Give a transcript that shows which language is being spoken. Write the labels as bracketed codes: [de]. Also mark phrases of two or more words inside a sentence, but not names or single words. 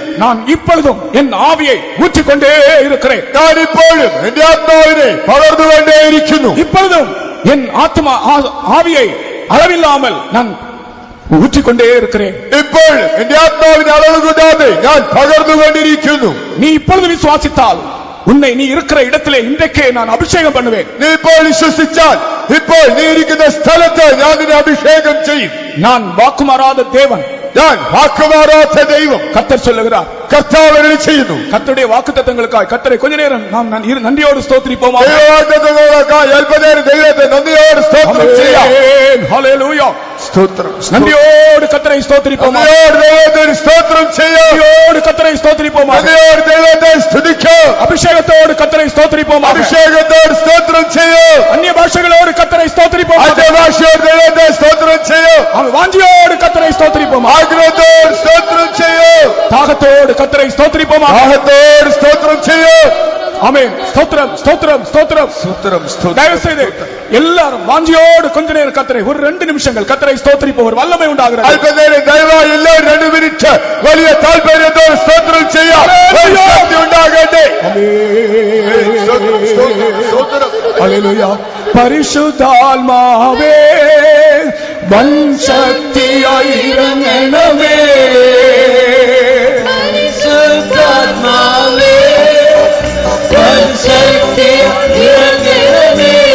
[ta] நான் இப்பொழுதும் என் ஆவியை ஊற்றிக்கொண்டே இருக்கிறேன். [ml] ഞാൻ ഇപ്പോഴും എന്റെ ആത്മാവിനെ പകർന്നുകൊണ്ടേയിരിക്കുന്നു. [ta] இப்பொழுதும் என் ஆத்மா ஆவியை அளவில்லாமல் நான் ஊற்றிக்கொண்டே இருக்கிறேன். [ml] ഇപ്പോൾ എന്റെ ആത്മാവിനെ അളവ് കൂടാതെ ഞാൻ പകർന്നുകൊണ്ടിരിക്കുന്നു. [ta] நீ இப்பொழுது விசுவாசித்தால் உன்னை நீ இருக்கிற இடத்திலே இன்றைக்கே நான் அபிஷேகம் பண்ணுவேன். [ml] നീ ഇപ്പോൾ വിശ്വസിച്ചാൽ ഇപ്പോൾ നീ ഇരിക്കുന്ന സ്ഥലത്ത് ഞാൻ നിന്നെ അഭിഷേകം ചെയ്യും. [ta] நான் വാക്കുമാറാத தேவன், [ml] ഞാൻ വാക്കുമാറാത്ത ദൈവം. [ta] கர்த்தர் சொல்லுகிறார். [ml] കർത്താവ് അരുളി ചെയ്യുന്നു. [ta] கர்த்தருடைய வாக்குத்தத்தங்களுக்காய் கர்த்தரை கொஞ்ச நேரம் நாம் நன்றியோடு ஸ்தோத்திரிப்போமா? [ml] ദൈവവാഗ്ദത്തങ്ങൾക്കായി അല്പനേരം ദൈവത്തെ നന്ദിയോടെ സ്തോത്രം ചെയ്യാം. ഹല്ലേലൂയ. സ്തോത്രം. [ta] நன்றியோடு கர்த்தரை ஸ்தோத்திரிப்போமா? [ml] നന്ദിയോടെ ദൈവത്തെ സ്തോത്രം ചെയ്യാം. [ta] நன்றியோடு கர்த்தரை ஸ்தோத்திரிப்போமா? [ml] നന്ദിയോടെ ദൈവത്തെ സ്തുതിക്കാം. [ta] அபிஷேகத்தோடு கர்த்தரை ஸ்தோத்திரிப்போமா? [ml] അഭിഷേകത്തോട് സ്തോത്രം ചെയ്യാം. [ta] அந்நிய பாஷைகளோடு கர்த்தரை ஸ்தோத்திரிப்போமா? [ml] അന്യഭാഷയോട് ദൈവത്തെ സ്തോത്രം ചെയ്യാം. [ta] அவன் வாஞ்சியோடு கர்த்தரை ஸ்தோத்திரிப்போமா? [ml] ആഗ്രഹത്തോട് സ്തോത്രം ചെയ്യാം. [ta] தாகத்தோடு கர்த்தரை ஸ்தோத்திரிப்போமா? [ml] ദാഹത്തോട് സ്തോത്രം ചെയ്യാം. [ta] ஆமென். ஸ்தோத்திரம், ஸ்தோத்திரம், ஸ்தோத்திரம். [ml] സ്തോത്രം. [ta] தயவு செய்து எல்லாரும் வாஞ்சியோடு கொஞ்ச நேரம் கர்த்தரை ஒரு 2 நிமிஷங்கள் கர்த்தரை ஸ்தோத்திரிப்போம். ஒரு வல்லமை உண்டாகிறது. [ml] അല്പനേരം ദയവായി എല്ലാവരും 2 മിനിറ്റ് വലിയ താല്പര്യത്തോടെ സ്തോത്രം ചെയ്യാം. ഒരു ശക്തി ഉണ്ടാകട്ടെ. [ta] ஹல்லேலூயா. பரிசுத்தாத்மாவே வன்சக்தியாய் இறங்கணுமே. பரிசுத்தாத்மாவே வன்சக்தியாய் இறங்கணுமே.